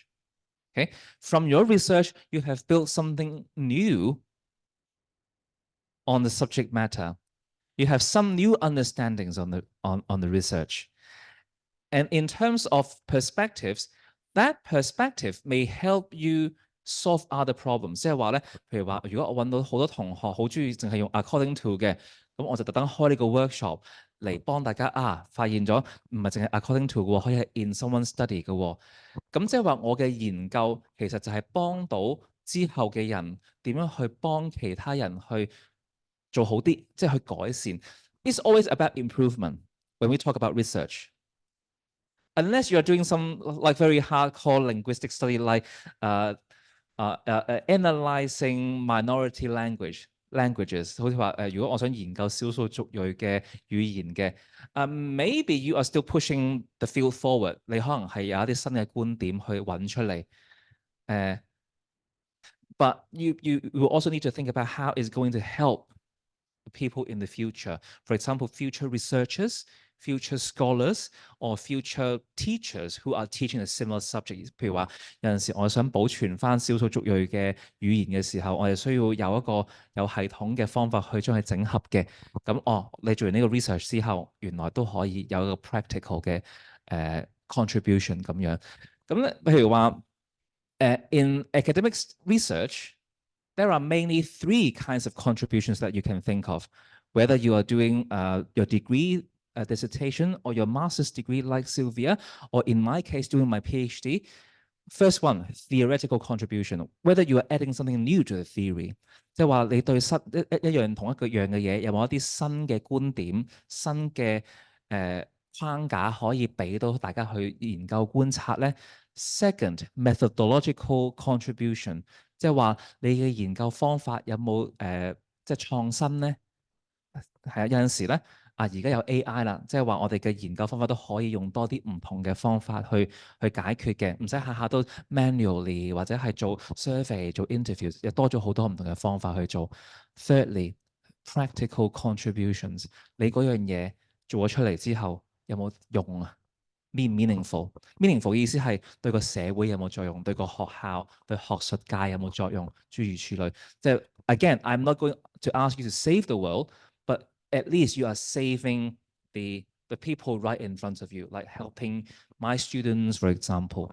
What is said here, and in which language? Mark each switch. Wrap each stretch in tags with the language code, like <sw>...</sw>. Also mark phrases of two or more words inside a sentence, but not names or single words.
<en>Okay, from your research, you have built something new on the subject matter. You have some new understandings on the research. And in terms of perspectives, that perspective may help you solve other problems。</en> <yue>即係話咧，譬如話，如果我揾到好多同學好中意淨係用</yue> <en>according to</en> <yue>嘅，咁我就特登開呢個 workshop 嚟幫大家發現咗唔係淨係</yue> <en>according to</en> <yue>嘅喎，可以係</yue> <en>in someone study</en> <yue>嘅喎。咁即係話我嘅研究其實就係幫到之後嘅人點樣去幫其他人去做好啲，即係去改善。</yue> <en>It's always about improvement when we talk about research. Unless you're doing some like very hardcore linguistic study like analyzing minority languages，</en> <yue>好似話如果我想研究少數族裔嘅語言嘅 ，</yue> <en>maybe you are still pushing the field forward，</en> <yue>你可能係有一啲新嘅觀點去揾出嚟</yue> <en>，but you also need to think about how it's going to help people in the future. For example, future researchers, future scholars, or future teachers who are teaching a similar subject.</en> <yue>譬如話，有陣時我想保存翻少數族裔嘅語言嘅時候，我哋需要有一個有系統嘅方法去將佢整合嘅。咁你做完呢個 research 之後，原來都可以有一個 practical 嘅contribution 咁樣。咁咧，譬如話</yue> <en>in academic research, there are mainly three kinds of contributions that you can think of, whether you are doing your degree dissertation or your master's degree like Sylvia, or in my case, doing my PhD. First one, theoretical contribution, whether you are adding something new to the theory.</en> <yue>即係話你對一樣同一個樣嘅嘢，有冇一啲新嘅觀點、新嘅框架可以俾到大家去研究觀察咧？</yue> <en>Second, methodological contribution，</en> <yue>即係話你嘅研究方法有冇即係創新咧？係有陣時咧而家有 AI 啦，即係話我哋嘅研究方法都可以用多啲唔同嘅方法去解決嘅，唔使下下都 manually 或者係做 survey 做 interviews， 又多咗好多唔同嘅方法去做。</yue> <en>Thirdly, practical contributions，</en> <yue>你嗰樣嘢做咗出嚟之後有冇用啊？meaningful 意思係對個社會有冇作用，對個學校、對學術界有冇作用，諸如此類。</yue> <en>即係 again, I'm not going to ask you to save the world, but at least you are saving the people right in front of you, like helping my students, for example.</en>